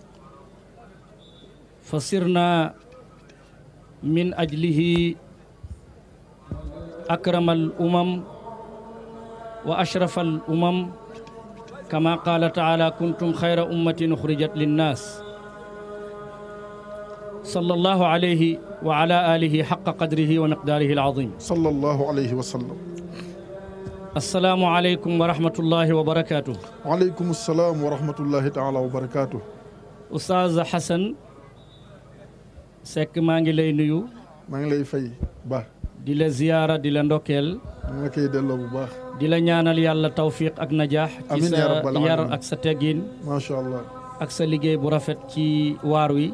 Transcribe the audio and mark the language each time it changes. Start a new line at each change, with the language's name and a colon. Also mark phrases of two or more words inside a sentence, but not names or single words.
Arabic: فصرنا من أجله أكرم الأمم وأشرف الأمم كما قال تعالى كنتم خير أمة أخرجت للناس صلى الله عليه وعلى آله حق قدره ومقداره العظيم صلى الله عليه وسلم. السلام عليكم ورحمة الله وبركاته. وعليكم السلام ورحمة الله تعالى وبركاته.
Wolof: أستاذ حسن Seck maa ngi lay nuyu. maa ngi lay fay ba. di la ziyaara di la ndokkeel. maa ngi koy delloo bu baax. di la ñaanal yàlla tawfiq ak najaax. ci sa yar ak sa teggin.
Arabic: ما شاء الله.
Wolof: ak sa liggéey bu rafet ci waar wi.